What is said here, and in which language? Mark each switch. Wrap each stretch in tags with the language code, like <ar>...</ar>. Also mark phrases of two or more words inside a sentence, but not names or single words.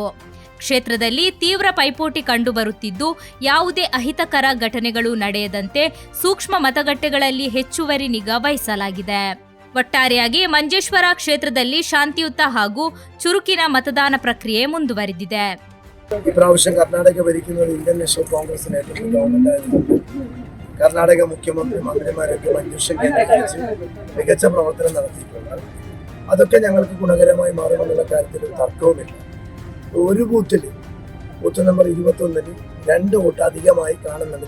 <kn>ಕ್ಷೇತ್ರದಲ್ಲಿ ತೀವ್ರ ಪೈಪೋಟಿ ಕಂಡುಬರುತ್ತಿದ್ದು, ಯಾವುದೇ ಅಹಿತಕರ ಘಟನೆಗಳು ನಡೆಯದಂತೆ ಸೂಕ್ಷ್ಮ ಮತಗಟ್ಟೆಗಳಲ್ಲಿ ಹೆಚ್ಚುವರಿ ನಿಗಾ ವಹಿಸಲಾಗಿದೆ. ಒಟ್ಟಾರೆಯಾಗಿ ಮಂಜೇಶ್ವರ ಕ್ಷೇತ್ರದಲ್ಲಿ ಶಾಂತಿಯುತ ಹಾಗೂ ಚುರುಕಿನ ಮತದಾನ ಪ್ರಕ್ರಿಯೆ ಮುಂದುವರೆದಿದೆ.</kn> <ml>ഇപ്രാവശ്യം കർണാടക ഭരിക്കുന്നത് ഇന്ത്യൻ നാഷണൽ കോൺഗ്രസ് നേതൃത്വ ഗവൺമെന്റ് ആയതുകൊണ്ട് കർണാടക മുഖ്യമന്ത്രി മന്ത്രിമാരൊക്കെ മഞ്ചേശ്വരം കേന്ദ്രീകരിച്ച് മികച്ച പ്രവർത്തനം നടത്തിയിട്ടുണ്ട്. അതൊക്കെ ഞങ്ങൾക്ക് ഗുണകരമായി മാറുമെന്നുള്ള കാര്യത്തിൽ തർക്കവുമില്ല. ഒരു ബൂത്ത് നമ്പർ 21-ൽ 2 വോട്ട് അധികമായി കാണുന്നുണ്ട്.</ml>